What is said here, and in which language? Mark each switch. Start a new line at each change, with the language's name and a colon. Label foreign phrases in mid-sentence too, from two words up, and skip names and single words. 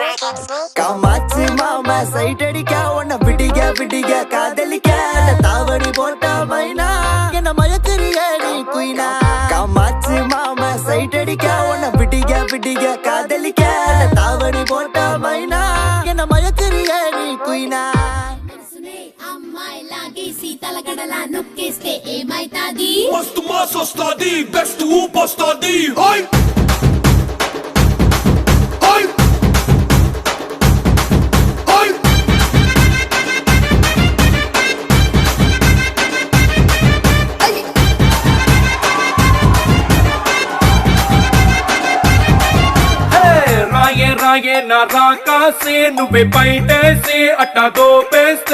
Tamil: காமாட்சி மாமா சைட் அடிக்க உன்னை விடிக காதலிக்க தாவணி போட்ட மைனா என்ன மயக்கிறிய நீ குயினா காமாட்சி மாமா சைட் அடிக்க உன்னை விடிக காதலிக்க தாவணி போட்ட மைனா என்ன மயக்கிறிய நீ குயினா
Telugu: అమ్మాయి లాగేసి తలగడలా నొక్కేస్తే ఏమైతాది మస్తు మాస్ వస్తాది బెస్ట్ ఊప్ వస్తాది హై హై హై రాయే రాయే నా రాకాసే నువ్వే బయటేసి అట్టా దోపేస్తే